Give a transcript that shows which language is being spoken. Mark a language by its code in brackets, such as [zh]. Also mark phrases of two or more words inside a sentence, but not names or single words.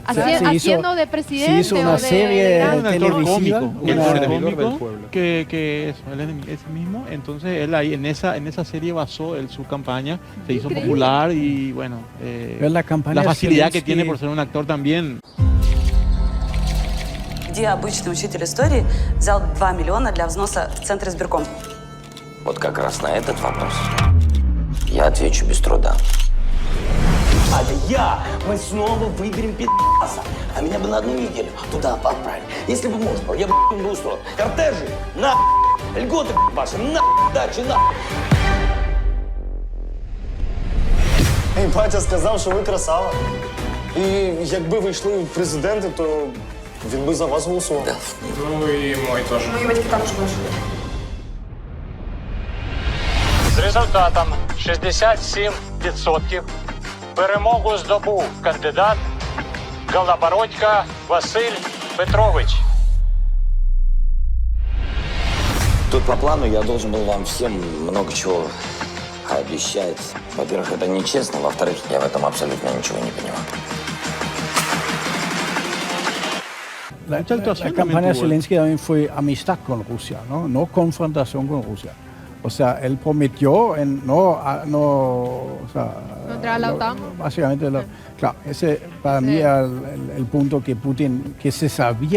[es] Se hizo- haciendo de presidente se hizo una o de serie gran- Un actor televisiva, cómico, un un actor actor servidor del cómico pueblo. que eso, él es ese mismo. Entonces él ahí en esa serie basó él su campaña, se hizo Increíble. popular y bueno, Pero la campaña la facilidad que Zelensky- tiene por ser un actor también. [ru] Где обычный учитель истории взял 2 миллиона для взноса в Центр избирком? Вот как раз на этот вопрос я отвечу без труда. Мы снова выберем пи***аса. А меня бы на одну неделю туда отправили. Если бы можно было, я бы бы устроил. Кортежи, на льготы ваши, на дачи, на. [uk] Мій батя сказав, що ви красава. І якби ви йшли в президенти, то він би за вас голосував. [ru] Да. [uk] Ну і мой теж. Мої батьки також вийшли. З результатом 67% перемогу здобув кандидат Голобородько Василь Петрович. [ru] Тут по плану я должен был вам всем много чего обещать. Во-первых, это нечестно. Во-вторых, я в этом абсолютно ничего не понимаю. [es] La campaña de Zelensky también fue amistad con Rusia, no confrontación con Rusia. O sea, él prometió no entrar a la OTAN. Básicamente, claro, ese para mí era el punto que Putin, que se sabía